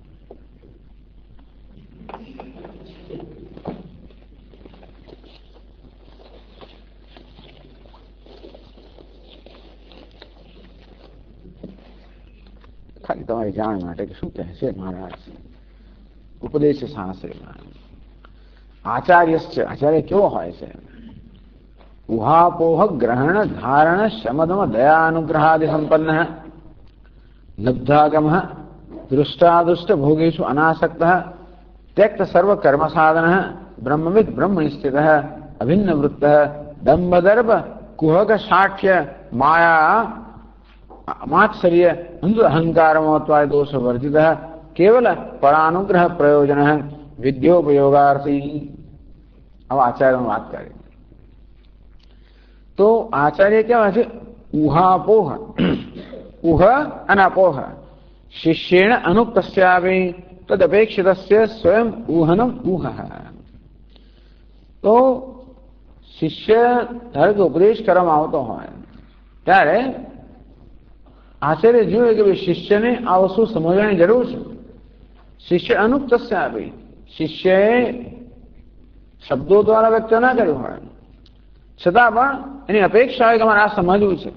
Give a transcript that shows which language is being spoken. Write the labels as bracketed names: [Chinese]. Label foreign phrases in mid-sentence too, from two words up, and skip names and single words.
[Gujarati] ખાલી તમારી જાણ માટે કે શું કહે છે મહારાજ ઉપદેશ શાસ્ત્રમાં. આચાર્ય કેવો હોય છે? [Sanskrit] ઉહાપોહ ગ્રહણ ધારણ શમદમ દયાનુગ્રહાદિ સંપન્ન લબ્ધાગમ દૃષ્ટાદુષ્ટ ભોગેશુ અનાસક્ત त्यक्त सर्व कर्म साधन ब्रह्मविद ब्रह्मणि स्थित अभिन्न वृत्त दंबदर्भ कुहक साक्ष्य माया मात्सर्य अहंकार मोत्वाय दोष वर्जित केवल परानुग्रह प्रयोजन विद्योपयोगार्थी. [Hindi] अब आचार्य में बात करें तो आचार्य क्या है? [Sanskrit] उहापोह उह अनापोह शिष्येण अनुक्तस्यापि तदपेक्षितस्य स्वयं ऊहनम ऊह. [Gujarati] तो શિષ્ય ધારો કે ઉપદેશ કરવામાં આવતો હોય ત્યારે આચાર્ય જોયું કે ભાઈ શિષ્યને આ વસ્તુ સમજવાની જરૂર છે. શિષ્ય [Sanskrit] અનુક્તસ્ય આપી [Gujarati] શિષ્યએ શબ્દો દ્વારા વ્યક્ત ના કર્યું હોય છતાં પણ એની અપેક્ષા હોય કે અમારે આ સમજવું છે.